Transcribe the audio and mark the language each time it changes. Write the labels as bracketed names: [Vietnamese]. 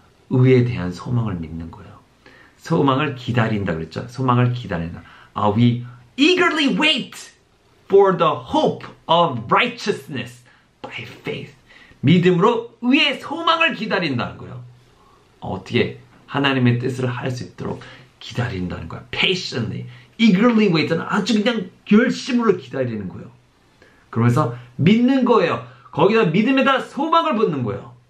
[Korean] 의에 대한 소망을 믿는 거예요. 소망을 기다린다 그랬죠? 소망을 기다린다. [English] We eagerly wait for the hope of righteousness by faith. [Korean] 믿음으로 의의 소망을 기다린다는 거예요. 어떻게 하나님의 뜻을 할 수 있도록 기다린다는 거야. [English] patiently, eagerly wait [Korean] 는 아주 그냥 열심으로 기다리는 거예요. 그러면서 믿는 거예요. 거기다 믿음에다 소망을 붓는 거예요.